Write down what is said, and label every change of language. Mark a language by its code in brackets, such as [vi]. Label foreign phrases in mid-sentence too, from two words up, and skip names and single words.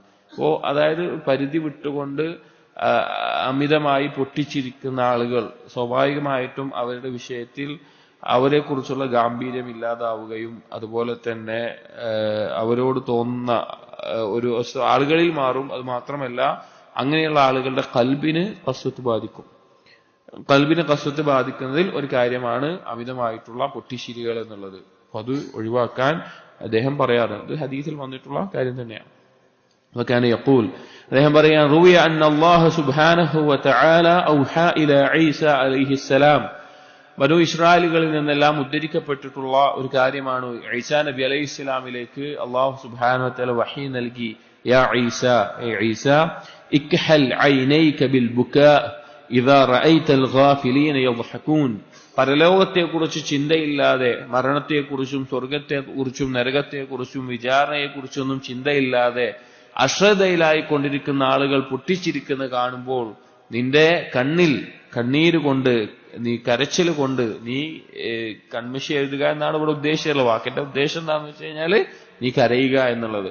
[ml] അപ്പോ അതായത് പരിധി വിട്ടുകൊണ്ട് അമിതമായി പൊട്ടിച്ചിരിക്കുന്ന ആളുകൾ സ്വാഭാവികമായിട്ടും അവരുടെ വിഷയത്തിൽ അവരെ കുറിച്ചുള്ള ഗാംഭീര്യം ഇല്ലാതാവുകയും അതുപോലെ തന്നെ അവരോട് തോന്നുന്ന ഒരു ആളുകളിൽ മാറും. അത് മാത്രമല്ല, അങ്ങനെയുള്ള ആളുകളുടെ ഖൽബിന് ഖസ്വത്ത് ബാധിക്കും. ഖൽബിന് ഖസ്വത്ത് ബാധിക്കുന്നതിൽ ഒരു കാര്യമാണ് അമിതമായിട്ടുള്ള പൊട്ടിച്ചിരികൾ എന്നുള്ളത്. അപ്പൊ അത് ഒഴിവാക്കാൻ അദ്ദേഹം പറയാറുണ്ട്. ഇത് ഹദീസിൽ വന്നിട്ടുള്ള കാര്യം തന്നെയാണ്. [ar] وكان يقول, [ml] അദ്ദേഹം പറയാൻ, [ar] روي أن الله سبحانه وتعالى أوحى إلى عيسى عليه السلام, [ml] ബനൂ ഇസ്രായേലുകളിൽ നിന്നെല്ലാം ഉദ്ധരിക്കപ്പെട്ടിട്ടുള്ള ഒരു കാര്യമാണ്, ഈസാ നബി അലൈഹി ഇസ്ലാമിലേക്ക് അല്ലാഹു [ar] سبحانه وتعالى [ml] വഹീ നൽകി. [ar] يا عيسى, [ml] ഏ ഈസ, [ar] اكحل عينيك بالبكاء إذا رأيت الغافلين يضحكون, [ml] പരലോകത്തെക്കുറിച്ച് ചിന്തയില്ലാതെ, മരണത്തെക്കുറിച്ചും സ്വർഗത്തെക്കുറിച്ചും നരകത്തെക്കുറിച്ചും വിചാരണയെക്കുറിച്ചൊന്നും ചിന്തയില്ലാതെ അശ്രദ്ധയിലായിക്കൊണ്ടിരിക്കുന്ന ആളുകൾ പൊട്ടിച്ചിരിക്കുന്ന കാണുമ്പോൾ നിന്റെ കണ്ണിൽ കണ്ണീര് കൊണ്ട്, നീ കരച്ചിൽ കൊണ്ട് നീ കൺമശി എഴുതുക എന്നാണ് ഇവിടെ ഉദ്ദേശിച്ചുള്ള വാക്കിന്റെ ഉദ്ദേശം എന്താണെന്ന് വെച്ച് കഴിഞ്ഞാല് നീ കരയുക എന്നുള്ളത്.